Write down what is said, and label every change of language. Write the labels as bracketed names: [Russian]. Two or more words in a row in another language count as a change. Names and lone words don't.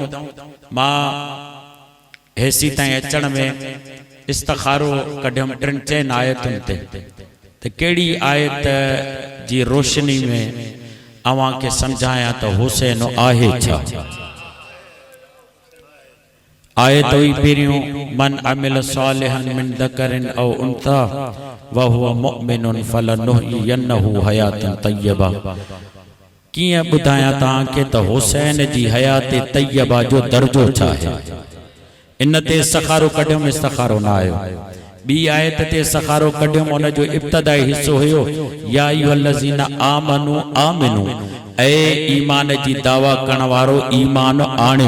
[Sindhi] मां हेसी ताईं अचण में इस्तिखारो कढियुमि टिनि चइनि आयतुनि ते त कहिड़ी आयत जी रोशनी में अव्हां खे सम्झायां त हुसैन आहे छा। आयत हुई पहिरियों [Arabic] من عمل صالحا من ذكر أو أنثى وهو مؤمن فلنحيينه حياة طيبة. [Sindhi] कीअं ॿुधायां तव्हांखे त हुसैन जी [Arabic] حياة طيبة [Sindhi] जो दर्जो छा आहे। इन ते इस्तिखारो कढियुमि, इस्तिखारो न आयो। ॿी आयत ते इस्तिखारो कढियुमि, उन जो इब्तिदाई हिस्सो हुयो [Arabic] يا أيها الذين آمنوا آمنوا, [Sindhi] ऐ ईमान जी दावा करण वारो ईमान आणियो।